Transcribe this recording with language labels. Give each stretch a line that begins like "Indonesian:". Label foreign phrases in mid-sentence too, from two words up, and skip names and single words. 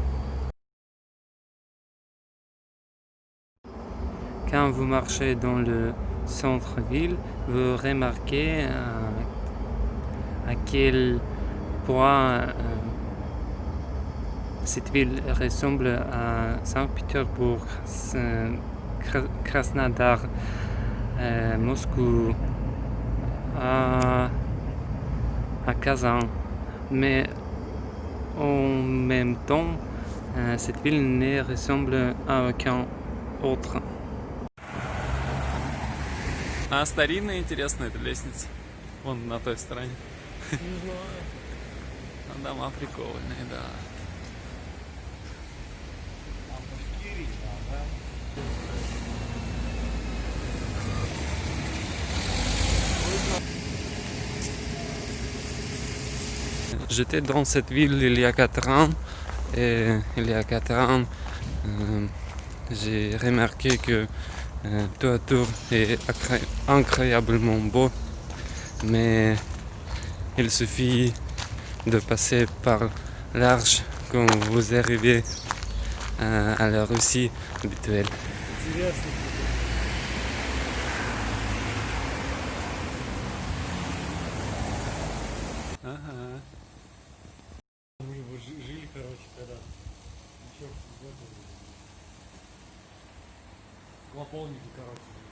French: Quand vous marchez dans le centre-ville, vous remarquez à quel point cette ville ressemble à Saint-Pétersbourg, Krasnodar, Moscou, à Kazan. Mais en même temps, cette ville ne ressemble à aucun autre.
Russian: А старинная интересная эта лестница. Вон на той стороне. Не знаю. А дома прикольные, да. А в Башкирии, да?
French: J'étais dans cette ville il y a 4 ans et il y a 4 ans, j'ai remarqué que Tour est incroyablement beau, mais il suffit de passer par l'arche quand vous arrivez à la Russie habituelle.
Russian: Интересно. Ага. Мы его жили, короче, когда еще в этом клоповнике, короче, жили.